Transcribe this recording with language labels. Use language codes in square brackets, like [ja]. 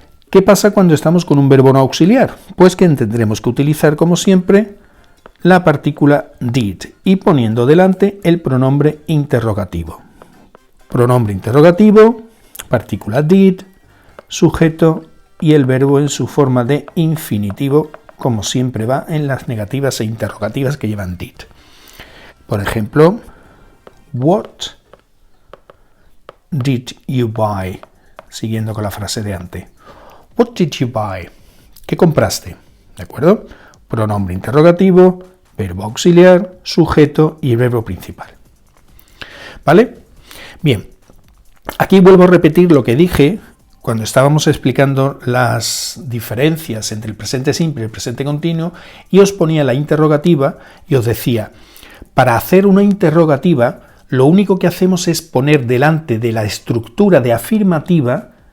[es] ¿Qué pasa cuando estamos con un verbo no auxiliar? Pues que tendremos que utilizar, como siempre, la partícula did y poniendo delante el pronombre interrogativo. Pronombre interrogativo, partícula did, sujeto y el verbo en su forma de infinitivo, como siempre va en las negativas e interrogativas que llevan did. Por ejemplo, [en] what did you buy? [es] Siguiendo con la frase de antes. [en] What did you buy? [es] ¿Qué compraste? ¿De acuerdo? Pronombre interrogativo, verbo auxiliar, sujeto y el verbo principal. ¿Vale? Bien, aquí vuelvo a repetir lo que dije cuando estábamos explicando las diferencias entre el presente simple y el presente continuo y os ponía la interrogativa y os decía, para hacer una interrogativa, lo único que hacemos es poner delante de la estructura de afirmativa,